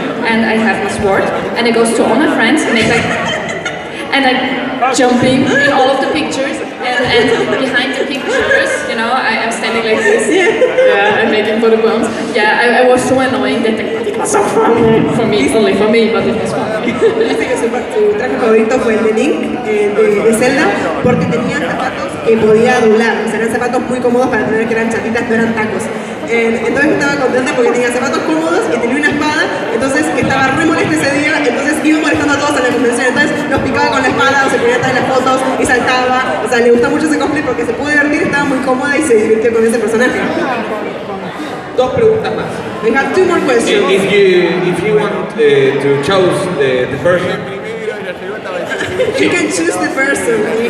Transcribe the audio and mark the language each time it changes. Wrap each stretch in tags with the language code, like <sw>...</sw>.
<en>And I have my sword, and it goes to all my friends, and it's like, and I'm jumping in all of the pictures, and behind the pictures, you know, I am standing like this. Yeah, I'm making photo bombs. Yeah, I was so annoying that it was so fun for me, only for me, but it was fun.</en> <es>Dice que su traje favorito fue el de Link, de Zelda, porque tenía zapatos que podía doblar, o sea, eran zapatos muy cómodos para tener, que eran chatitas, no eran tacos. Entonces estaba contenta porque tenía zapatos cómodos y tenía una espada, entonces estaba re molesta ese día, entonces iba molestando a todos en la convención, entonces los picaba con la espada o se ponía atrás de las fotos y saltaba, o sea, sea, le gusta mucho ese cosplay porque se pudo divertir, estaba muy cómoda y se divirtió con ese personaje. Dos preguntas más.</es> <en>We have two more questions. If you want to choose the person, You can choose the person.</en>